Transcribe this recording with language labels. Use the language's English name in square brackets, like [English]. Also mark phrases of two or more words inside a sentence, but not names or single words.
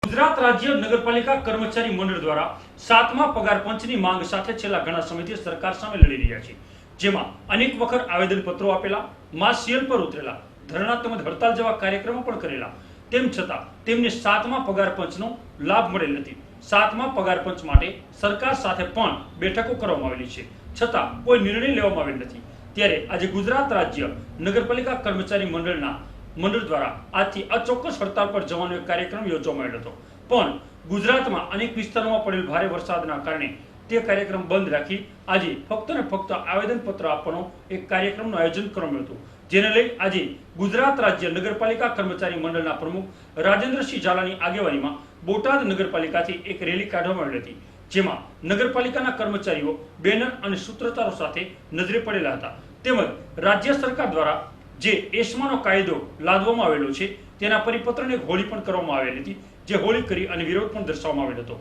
[Gujarati] ગુજરાત રાજ્ય નગરપાલિકા કર્મચારી મંડળ દ્વારા 7મા પગાર પંચની માંગ સાથે છેલ્લા ઘણા સમયથી સરકાર સામે લડી રહ્યા છે, જેમાં અનેક વખત આવેદનપત્રો આપેલા, માસ સીએલ પર ઉતરેલા, ધરણા તેમજ હડતાળ જેવા કાર્યક્રમો પણ કરેલા, તેમ છતાં તેમને 7મા પગાર પંચનો લાભ મળેલ નથી। 7મા પગાર પંચ માટે સરકાર સાથે પણ બેઠકો કરવામાં આવેલી છે, છતાં કોઈ નિર્ણય લેવામાં આવેલ નથી। ત્યારે આજ ગુજરાત રાજ્ય નગરપાલિકા કર્મચારી મંડળ દ્વારા આજથી અચોક્કસ હડતાળ પર જવાનો એક કાર્યક્રમ યોજવામાં આવ્યો હતો, પણ ગુજરાતમાં અનેક વિસ્તારોમાં પડેલ ભારે વરસાદના કારણે તે કાર્યક્રમ બંધ રાખી આજે ફક્ત ને ફક્ત આવેદનપત્ર આપવાનો એક કાર્યક્રમનું આયોજન કરવામાં હતું, જેને લઈ આજે ગુજરાત રાજ્ય નગરપાલિકા કર્મચારી મંડળના પ્રમુખ રાજેન્દ્રસિંહ ઝાલાની આગેવાનીમાં બોટાદ નગરપાલિકાથી એક રેલી કાઢવામાં આવી હતી, જેમાં નગરપાલિકાના કર્મચારીઓ બેનર અને સૂત્રધારો સાથે નજરે પડેલા હતા, તેમજ રાજ્ય સરકાર દ્વારા જે એસ્માનો કાયદો લાદવામાં આવેલો છે તેના પરિપત્રને હોળી પણ કરવામાં આવેલી હતી, જે હોળી કરી અને વિરોધ પણ દર્શાવવામાં આવેલો હતો।